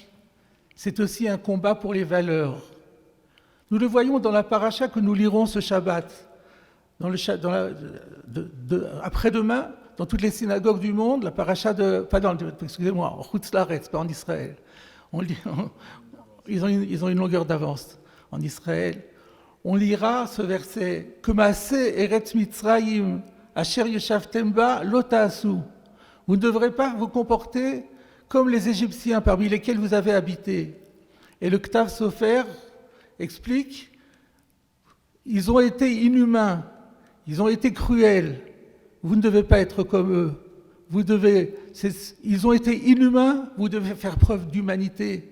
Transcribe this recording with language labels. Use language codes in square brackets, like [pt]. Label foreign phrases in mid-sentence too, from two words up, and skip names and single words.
[fr] C'est aussi un combat pour les valeurs. Nous le voyons dans la paracha que nous lirons ce Shabbat. Après-demain, dans toutes les synagogues du monde, la paracha excusez-moi, en [he] חוץ לארץ, [fr] pas en Israël. Ils ont une longueur d'avance en Israël. On lira ce verset « [he] כמעשה ארץ מצרים אשר ישבתם בה לא תעשו [fr] » Vous ne devrez pas vous comporter comme les Égyptiens parmi lesquels vous avez habité. Et le Ktav Sofer explique « Ils ont été inhumains, ils ont été cruels, vous ne devez pas être comme eux. Ils ont été inhumains, vous devez faire preuve d'humanité.